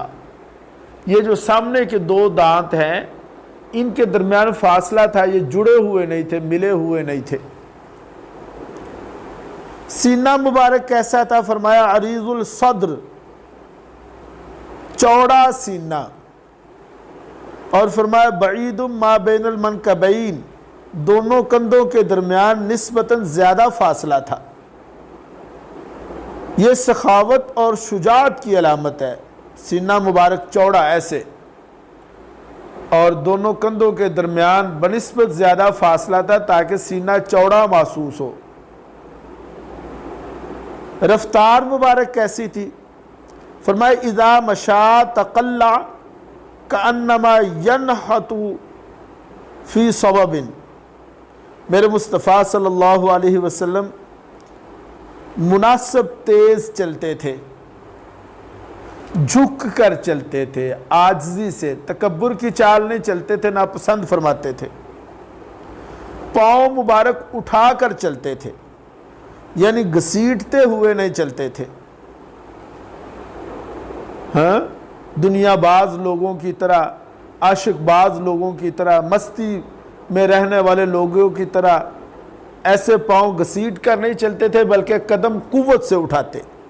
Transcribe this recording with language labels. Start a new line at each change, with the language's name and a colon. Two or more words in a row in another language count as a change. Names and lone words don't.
Urdu: یہ جو سامنے کے دو دانت ہیں ان کے درمیان فاصلہ تھا، یہ جڑے ہوئے نہیں تھے، ملے ہوئے نہیں تھے۔ سینہ مبارک کیسا تھا؟ فرمایا
Arabic: عریض الصدر،
Urdu: چوڑا سینہ، اور فرمایا
Arabic: بعید ما بین المنکبین،
Urdu: دونوں کندھوں کے درمیان نسبتاً زیادہ فاصلہ تھا۔ یہ سخاوت اور شجاعت کی علامت ہے، سینہ مبارک چوڑا ایسے، اور دونوں کندھوں کے درمیان بنسبت زیادہ فاصلہ تھا تاکہ سینہ چوڑا محسوس ہو۔ رفتار مبارک کیسی تھی؟
Arabic: فرمایا اذا مشا تقلع کانما ینحت فی صوب،
Urdu: میرے مصطفیٰ
Arabic: صلی اللہ علیہ وسلم
Urdu: مناسب تیز چلتے تھے، جھک کر چلتے تھے، عاجزی سے، تکبر کی چال نہیں چلتے تھے، ناپسند فرماتے تھے۔ پاؤں مبارک اٹھا کر چلتے تھے، یعنی گھسیٹتے ہوئے نہیں چلتے تھے، ہاں دنیا باز لوگوں کی طرح عاشق باز لوگوں کی طرح، مستی میں رہنے والے لوگوں کی طرح ایسے پاؤں گھسیٹ کر نہیں چلتے تھے، بلکہ قدم قوت سے اٹھاتے،